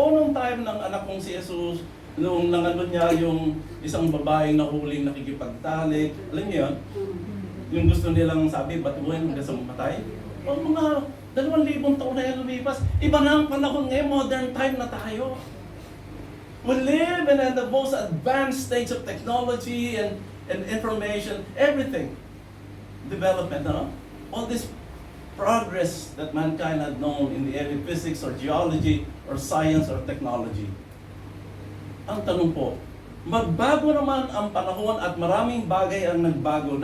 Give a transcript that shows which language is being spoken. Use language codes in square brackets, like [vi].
[tl] O nung time ng anak kong si Jesus, nung nangano niya yung isang babaeng nahuling nakikipagtalik, alam niyo yun? Yung gusto nilang sabi, batuhin hanggang sa mamatay. O mga 2,000 taon na yan lumipas, iba na ang panahon ngayon, modern time na tayo. [en] We live in the most advanced stage of technology and information, everything. Development, no? All this progress that mankind had known in the area of physics or geology or science or technology. [tl] Ang tanong po, magbago naman ang panahon at maraming bagay ang nagbago.